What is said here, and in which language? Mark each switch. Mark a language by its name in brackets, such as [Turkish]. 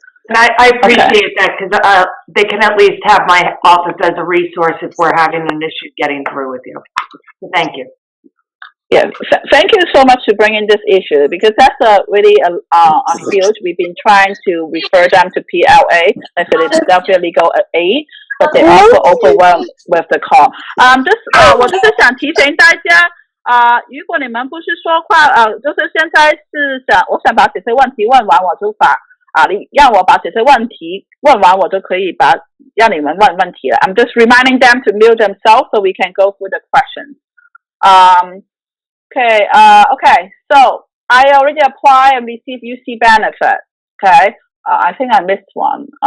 [English] And I appreciate that because they can at least have my office as a resource if we're having an issue getting through with you. So thank you. Yes, thank you so much for bringing this issue because that's really a field we've been trying to refer them to PLA, like Philadelphia Legal Aid, but they also overwhelmed with the call. [Chinese] 我就是想提醒大家，如果你们不是说话，就是现在是我想把这些问题问完，我就把你让我把这些问题问完，我就可以让你们问问题了。 [English] I'm just reminding them to mute themselves so we can go through the questions. Okay, so I already applied and received UC benefit. Okay, I think I missed one.